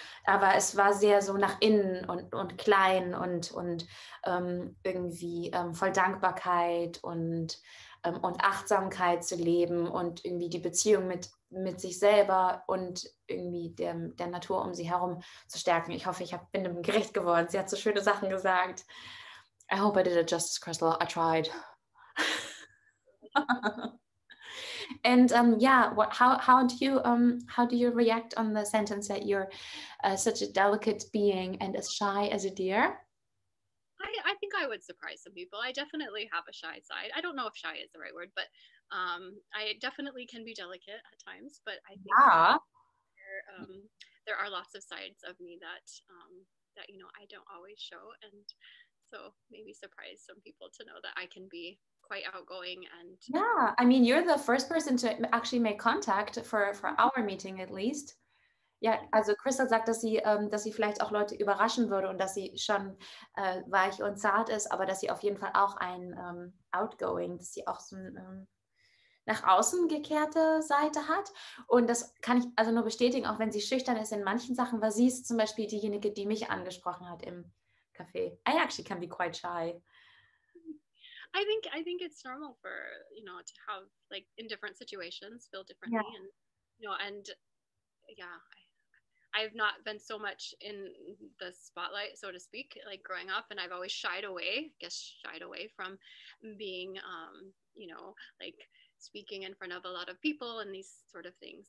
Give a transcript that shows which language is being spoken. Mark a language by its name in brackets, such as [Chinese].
[German] Aber es war sehr so nach innen und klein und irgendwie voll Dankbarkeit und Achtsamkeit zu leben und irgendwie die Beziehung mit sich selber und irgendwie der Natur um sie herum zu stärken. Ich hoffe, bin dem gerecht geworden. Sie hat so schöne Sachen gesagt. [English] I hope I did it justice, Crystal. I tried. And how do you react on the sentence that you're such a delicate being and as shy as a deer? I think I would surprise some people. I definitely have a shy side. I don't know if shy is the right word, but I definitely can be delicate at times. But I think there are lots of sides of me that, you know, I don't always show. And so maybe surprise some people to know that I can be quite outgoing. And yeah, I mean, you're the first person to actually make contact for our meeting at least. [German] Ja, also Crystal sagt, dass sie vielleicht auch Leute überraschen würde und dass sie schon weich und zart ist, aber dass sie auf jeden Fall auch ein Outgoing, dass sie auch so ein nach außen gekehrte Seite hat. Und das kann ich also nur bestätigen, auch wenn sie schüchtern ist in manchen Sachen, weil sie ist zum Beispiel diejenige, die mich angesprochen hat im Café. [English] I actually can be quite shy. I think it's normal for, you know, to have like in different situations feel differently. Yeah. And you know, and yeah, I've not been so much in the spotlight, so to speak, like growing up, and I've always shied away from being you know, like speaking in front of a lot of people and these sort of things.